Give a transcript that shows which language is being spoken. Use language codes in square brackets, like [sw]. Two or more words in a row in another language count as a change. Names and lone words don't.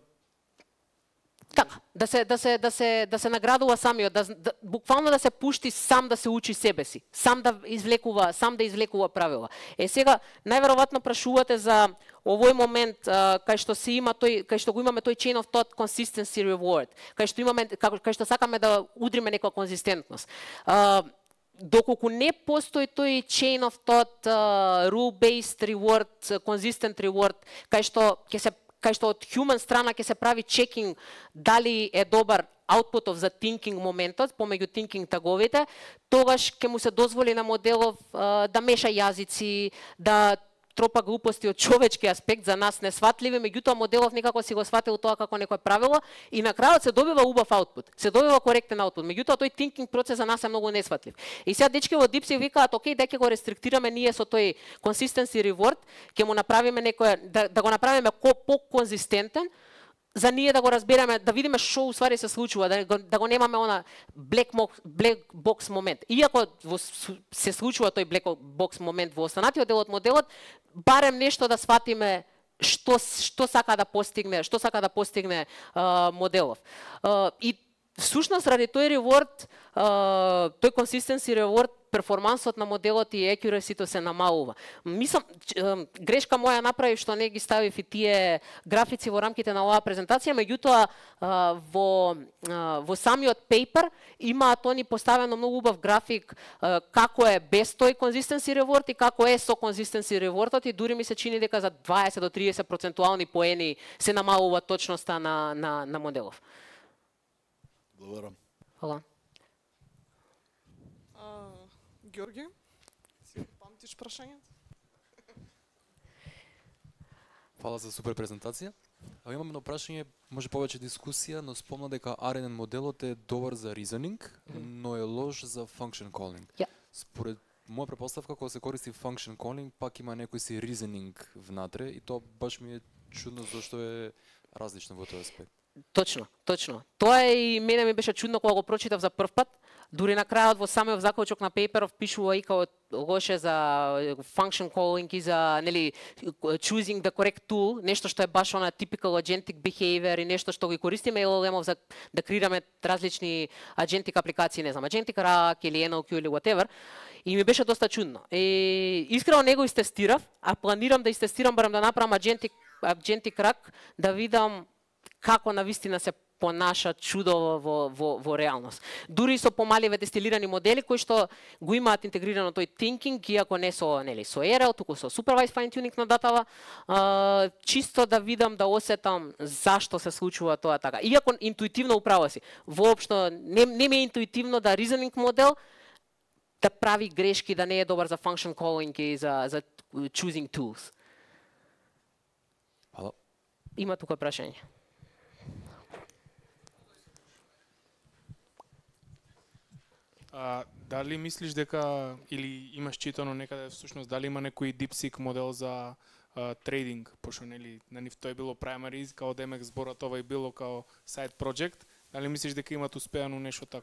[mk] Така, да се наградува самиот, буквално да се пушти сам да се учи себе си, сам да извлекува правила. Сега најверојатно прашувате за овој момент кај што го имаме тој [en] chain of thought consistency reward, [mk] кај што сакаме да удриме некоја конзистентност. Доколку не постои тој [en] chain of thought rule based reward, consistent reward, [mk] кај што од human страна ќе се прави чекинг дали е добар outputов за thinking моментот, помеѓу thinking таговите, тогаш ќе му се дозволи на моделов да меша јазици, да тропа глупости од човечки аспект за нас несватливи, меѓутоа моделов некако си го сватил тоа како некое правило и на крајот се добива убав аутпут, се добива коректен аутпут, меѓутоа тој thinking процес за нас е многу несватлив. И сега дечки во DeepSeek викаат, окей, дека ќе го рестриктираме ние со тој [en] consistency reward, [mk] ќе му направиме да го направиме по-конзистентен, за ние да го разбереме, да видиме што усвари се случува, да го немаме она [en] black box [mk] момент. Иако се случува тој [en] black box [mk] момент во останатиот дел од моделот, барем нешто да сватиме што сака да постигне моделов. И всушност ради тој reward, тој [en] consistency reward [mk] перформансот на моделот и accuracy-то се намалува. Мислам, грешка моја направив што не ги ставив и тие графици во рамките на оваа презентација, меѓутоа во самиот paper имаат они поставено многу убав график како е без тој [en] consistency reward [mk] и како е со [en] consistency rewardот [mk] и дури ми се чини дека за 20 до 30 процентуални поени се намалува точноста на моделов. Благодарам. Хвала. Георги, си памтиш прашањето? Фала за супер презентација. Имам едно прашање, може повеќе дискусија, но спомна дека RNN моделот е добар за reasoning, но е лош за [en] function calling. [mk] Според моја претпоставка, кога се користи [en] function calling, [mk] пак има некој си reasoning внатре и тоа баш ми е чудно зашто е различно во тој аспект. Точно. Тоа и мене ми беше чудно кога го прочитав за прв пат. Дури на крајот во самиот заклучок на пейперов пишува и као лоше за [en] function calling [mk] и за [en] choosing the correct tool, [mk] нешто што е баш она [en] typical agentic behavior [mk] и нешто што ги користиме LLM-ов за да креираме различни agentic апликации, не знам, [en] agentic RAG [mk] или NLQ или whatever. И ми беше доста чудно. И искрено него истестирав, а планирам да истестирам барем да направам [en] agentic RAG [mk] да видам како навистина се понаша чудо во реалност. Дури со помаливе дестилирани модели кои што го имаат интегрирано тој thinking, иако не со RL, туку со [en] supervised fine tuning [mk] на датава, чисто да видам, да осетам зашто се случува тоа така. Иако интуитивно управа си, воопшто не ми е интуитивно да reasoning модел да прави грешки, да не е добар за [en] function calling [mk] и за [en] choosing tools. [mk] Halo. Има тука прашање. Дали мислиш дека, или имаш читано некаде всушност, дали има некој DeepSeek модел за трейдинг, пошто нели на нив тој било primary, као демек зборот ова и било као [en] side project, [mk] дали мислиш дека имаат успеано нешто тако?